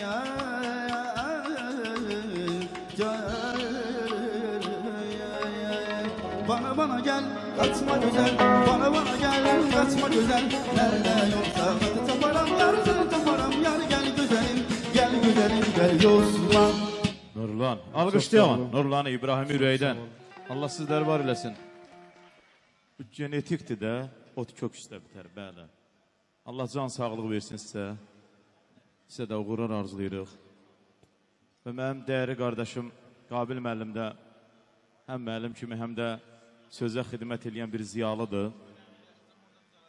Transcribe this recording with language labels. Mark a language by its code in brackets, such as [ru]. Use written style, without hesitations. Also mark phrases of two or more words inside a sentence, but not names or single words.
[tr] Bana gel kaçma güzel, bana gel kaçma güzel. Nerede yoksa hadi taparım yar, seni taparım yar. Gel güzelim, gel Osman. Nurlan. Alkışlayalım. Nurlan'ı İbrahim Ürey'den. [az] Allah sizler var eləsin. Bu genetiktir də, ot kök üstə bitər, bəli. Allah can sağlığı versin sizə. Sizə də uğurlar arzulayırıq. Və mənim dəyərli qardaşım Qabil müəllim də həm müəllim kimi, həm də sözə xidmət edən bir ziyalıdır.